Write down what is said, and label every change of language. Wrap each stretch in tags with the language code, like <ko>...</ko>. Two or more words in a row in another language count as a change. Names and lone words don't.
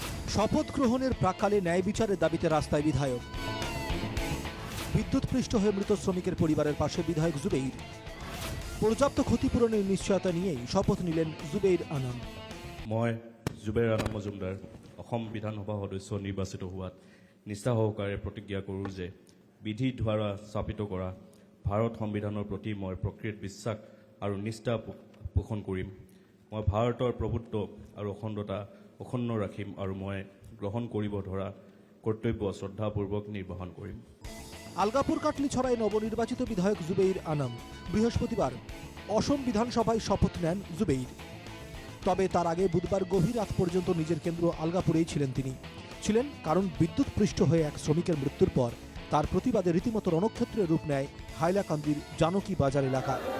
<bn>শপথ গ্রহণের প্রাক্কালে ন্যায় বিচারের দাবিতে রাস্তায় বিধায়ক। বিদ্যুৎপৃষ্ট হয়ে মৃত শ্রমিকের পরিবারের পাশে বিধায়ক জুবেইর। পর্যাপ্ত ক্ষতিপূরণের নিশ্চয়তা নিয়েই শপথ নিলেন জুবেইর আনাম।</bn> <as>মই জুবেইৰ আনাম মজুমদাৰ অসম বিধানসভা সদস্য নিৰ্বাচিত হোৱাত নিষ্ঠা সহকাৰে প্ৰতিজ্ঞা কৰোঁ যে বিধিৰ দ্বাৰা স্থাপিত কৰা ভাৰত সংবিধানৰ প্ৰতি মই প্ৰকৃত বিশ্বাস আৰু নিষ্ঠা পোষণ কৰিম। মই ভাৰতৰ প্ৰভুত্ব আৰু অখণ্ডতা অক্ষুণ্ণ ৰাখিম আৰু মই গ্ৰহণ কৰিব ধৰা কৰ্তব্য শ্ৰদ্ধাপূৰ্বক নিৰ্বাহন কৰিম।</as> <bn>আলগাপুর কাটলি ছড়ায় নবনির্বাচিত বিধায়ক জুবেইর আনাম বৃহস্পতিবার অসম বিধানসভায় শপথ নেন জুবেইর। তবে তার আগে বুধবার গভীর রাত পর্যন্ত নিজের কেন্দ্র আলগাপুরেই ছিলেন কারণ বিদ্যুৎপৃষ্ট হয়ে এক শ্রমিকের মৃত্যুর পর তার প্রতিবাদে রীতিমতো রণক্ষেত্রের রূপ নেয় হাইলাকান্দির জানকী বাজার এলাকা।</bn>